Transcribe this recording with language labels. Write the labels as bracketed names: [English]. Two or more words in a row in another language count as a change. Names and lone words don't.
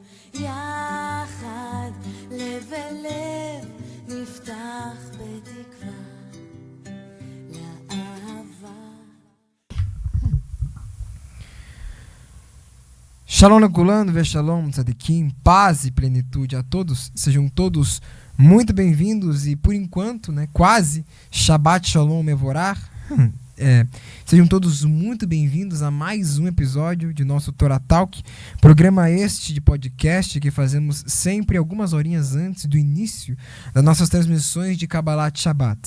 [Hebrew] יחד לב אל לב נפתח בתקווה לאהבה. שלום לכולנו, ושלום, צדיקים, [Portuguese] paz e plenitude a todos. Sejam todos muito bem-vindos e, por enquanto, quase, [Hebrew] שבת שלום מבורך. [Portuguese] Sejam todos muito bem-vindos a mais um episódio de nosso Torah Talk, programa este de podcast que fazemos sempre algumas horinhas antes do início das nossas transmissões de [Hebrew] קבלת שבת.